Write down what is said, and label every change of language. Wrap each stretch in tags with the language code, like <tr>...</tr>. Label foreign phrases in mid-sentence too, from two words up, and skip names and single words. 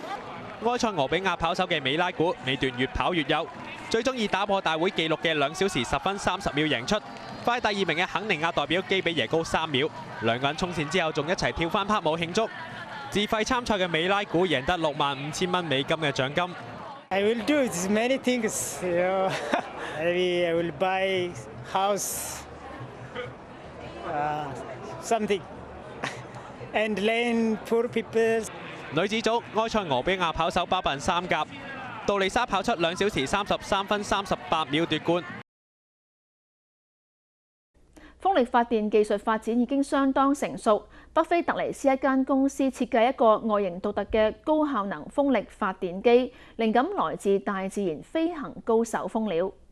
<yue>埃塞俄比亞跑手嘅美拉古尾段越跑越優，最終以打破大會紀錄嘅2小時10分30秒贏出。快第二名嘅肯尼亞代表基比耶高3秒，兩個人衝線之後仲一齊跳翻拍舞慶祝。自費參賽嘅美拉古贏得65000蚊美金嘅獎金。</yue> <en>I will do many things. Maybe I will buy house, something, and lend poor people.</en> <yue>女子組埃塞俄比亞跑手包辦3甲，杜麗莎跑出2小時33分38秒奪冠。風力發電技術發展已經相當成熟。北非特尼斯一間公司設計一個外形獨特嘅高效能風力發電機，靈感來自大自然飛行高手蜂鳥。</yue>